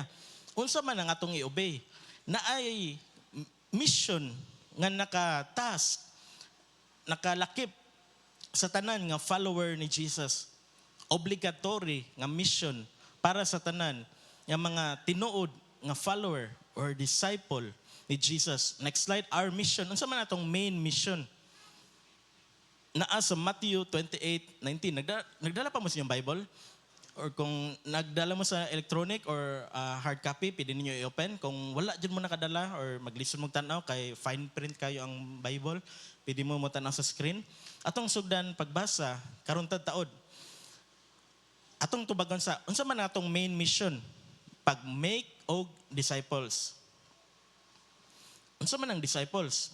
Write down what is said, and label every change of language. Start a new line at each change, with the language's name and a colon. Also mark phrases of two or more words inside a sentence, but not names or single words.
Cebuano: Unsa man ang atong i-obey? Naay mission nga naka-task, nakalakip sa tanan nga follower ni Jesus. Obligatory nga mission para sa tanan nga mga tinuod nga
English: follower or disciple
Cebuano: ni Jesus.
English: Next slide, our mission.
Cebuano: Unsa man atong
English: main mission?
Cebuano: Naa sa Matthew 28:19. Nagdala pa mo sa inyong Bible? Or kung nagdala mo sa
English: electronic or hard copy,
Cebuano: pwede ninyo i-open. Kung wala dyan mo nakadala or mag-listen mo tanaw, kay
English: fine print
Cebuano: kayo ang Bible, pwede mo tanaw sa screen. Atong sugdan pagbasa, karon tad taod. Atong tubagon sa, unsa man atong
English: main mission?
Cebuano: Pag-make og disciples. Unsa man ang disciples?